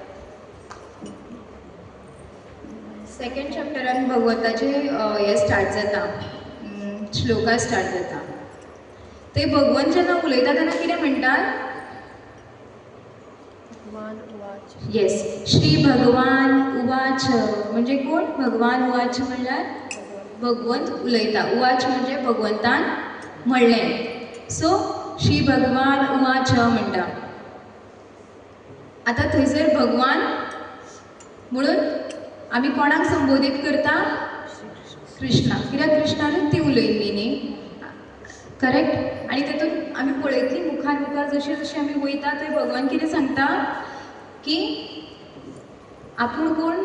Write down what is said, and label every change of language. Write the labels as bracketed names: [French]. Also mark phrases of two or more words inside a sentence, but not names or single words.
[Konkani] सेकंड चॅप्टरान भगवंताचे हे स्टार्ट जाता, श्लोका स्टार्ट जाता. ते भगवंत जेन्ना उलयता तेन्ना कितें म्हणटात, येस, [Sanskrit] श्री भगवान उवाच. [Konkani] म्हणजे कोण? [Sanskrit] भगवान उवाच [Konkani] म्हणल्यार भगवंत उलयता. उवाच म्हणजे भगवंतान म्हणलें. सो [Sanskrit] श्री भगवान उवाच [Konkani] म्हणटा. आतां थंयसर भगवान म्हणून आमी कोणाक संबोधीत करता? कृष्णा. कित्याक कृष्णानूच ती उलयल्ली न्ही. करेक्ट? आनी तातूंत आमी पळयतली मुखार जशी जशी आमी वयता थंय भगवान कितें सांगता की आपूण कोण?